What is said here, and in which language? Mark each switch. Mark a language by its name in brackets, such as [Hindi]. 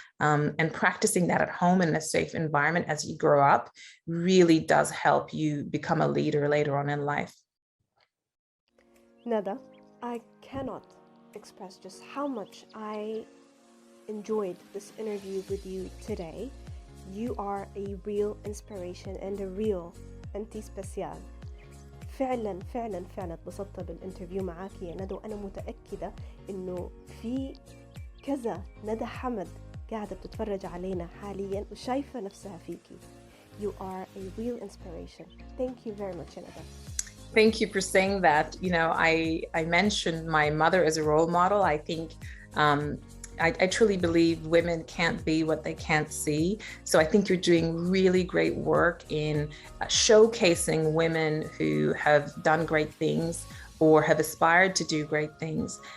[English] And practicing that at home in a safe environment as you grow up really does help you become a leader later on in life. Nada, I cannot express just how much I enjoyed this interview with you today. You are a real inspiration and a real [Arabic] أنتي سبيسيال. فعلا فعلا فعلا اتبسطت بالانترفيو معاك يا ندى، وأنا متأكدة إنه في كذا ندى حمد قاعدة بتتفرج علينا حاليا وشايفة نفسها فيكي. [English] You are a real inspiration. Thank you very much, ندى. Thank you for saying that. You know, I mentioned my mother as a role model. I think I truly believe women can't be what they can't see. So I think you're doing really great work in showcasing women who have done great things or have aspired to do great things.